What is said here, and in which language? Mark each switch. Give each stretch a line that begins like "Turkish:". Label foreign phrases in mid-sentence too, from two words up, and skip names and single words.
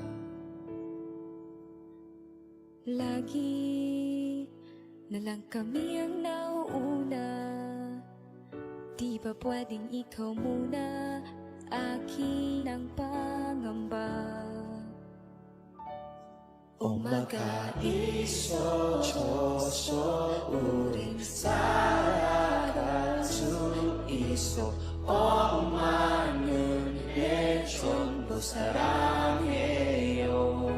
Filipino: Lagi na lang kami ang nauuna, di ba pwedeng ikaw muna, akin ang pangamba.
Korean: 엄마가 있어줘서 우린 살아갈 수 있어. 엄마는 내 전부 사랑해요.